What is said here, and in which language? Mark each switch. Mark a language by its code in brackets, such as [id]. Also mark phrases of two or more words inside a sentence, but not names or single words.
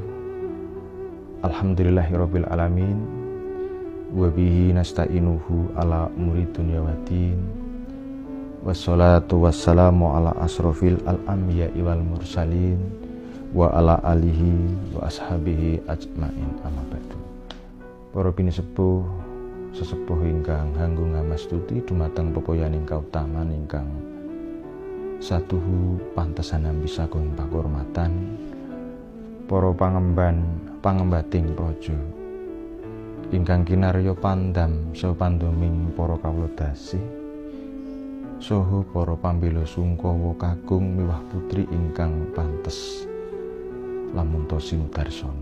[ar] الحمد لله رب العالمين. وبه نستعينه على أمور الدنيا والدين. والصلاة والسلام على أشرف الأنبياء والمرسلين وعلى آله وأصحابه أجمعين أما بعد. [jv] Para pinisepuh sesepuh ingkang hanggung ngamastuti dumateng pepoyaning kautaman ingkang satuhu pantesan bisa kung pakurmatan para pangembating praja ingkang kinarya pandam saha panduming para kawula dasih saha para pambela sungkawa kagung miwah putri ingkang pantes lamun to sinudarsana.